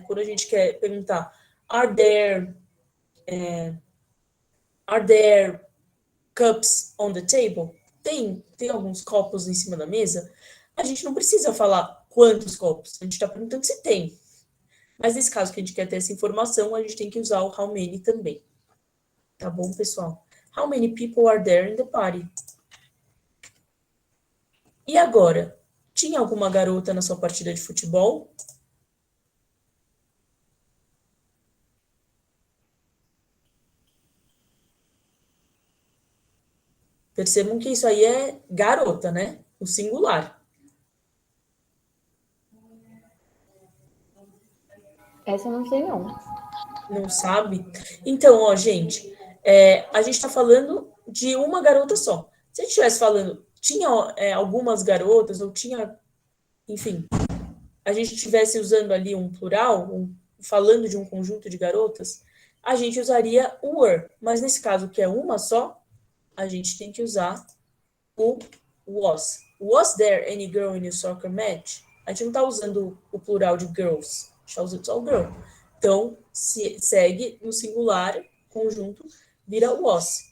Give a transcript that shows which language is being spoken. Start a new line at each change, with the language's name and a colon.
Portuguese: Quando a gente quer perguntar,
English: are there cups on the table?
Portuguese: Tem alguns copos em cima da mesa? A gente não precisa falar quantos copos, a gente está perguntando se tem. Mas nesse caso que a gente quer ter essa informação, a gente tem que usar o how many também. Tá bom, pessoal?
English: How many people are there in the party?
Portuguese: E agora? Tinha alguma garota na sua partida de futebol? Percebam que isso aí é garota, né? O singular. Essa eu não sei, não. Não sabe? Então, ó, gente, a gente tá falando de uma garota só. Se a gente estivesse falando, tinha algumas garotas, ou tinha, enfim, a gente estivesse usando ali um plural, falando de um conjunto de garotas, a gente usaria o were. Mas nesse caso, que é uma só, a gente tem que usar o was.
English: Was there any girl in your soccer match?
Portuguese: A gente não está usando o plural de girls, a gente está usando só o girl. Então, segue no singular, conjunto, vira was.